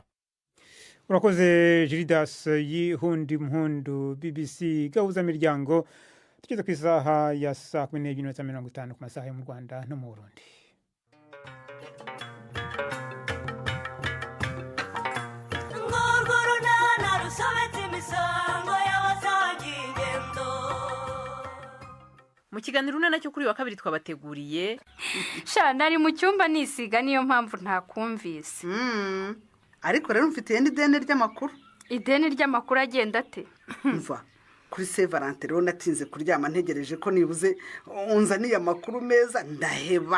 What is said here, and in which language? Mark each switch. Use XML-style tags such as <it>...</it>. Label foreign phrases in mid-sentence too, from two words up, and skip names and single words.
<rw>Urakoze Gildas Yihundi Impundu BBC gahuza miryango tugeze ku isaha ya saa 12:50 ku masaha yo mu Rwanda no mu Burundi. Mu kiganiro unana cyo kuri wa kabiri twabateguriye sha nari mu cyumba nisiga niyo mpamvu ntakumvise ariko rero mfite ideni ry'amakuru agenda ate</rw> <rn>mva kuri Saint Valentin rero natinze kuryama ntegereje ko nibuze unzaniye amakuru meza ndaheba</rn>